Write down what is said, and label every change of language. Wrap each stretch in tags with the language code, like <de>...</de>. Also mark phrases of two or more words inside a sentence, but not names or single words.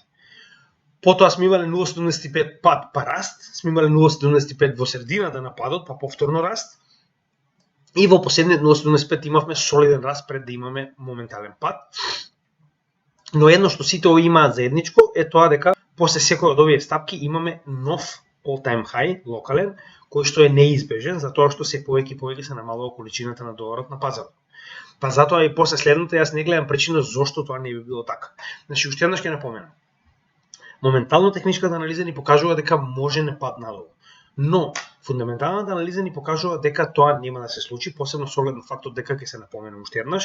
<mk>Потоа сме имале 0,75 пад па раст, сме имале 0,75 во средината на падот, па повторно раст. И во последниот 0,75 имавме солиден раст пред да имаме моментален пад. Но едно што сите овие имаат заедничко е тоа дека после секој од овие стапки имаме нов</mk> <en>all-time high</en> <mk>локален, кој што е неизбежен, затоа што се повеќе и повеќе се намалува количината на доларот на пазарот. Па затоа и после следното јас не гледам причина зошто тоа не би било така. Значи уште еднаш ќе напоменам. Моментално техничката анализа ни покажува дека може не пад надолу. Но фундаменталната анализа ни покажува дека тоа нема да се случи, посебно со оглед на фактот дека ќе се напомене уште еднаш.</mk>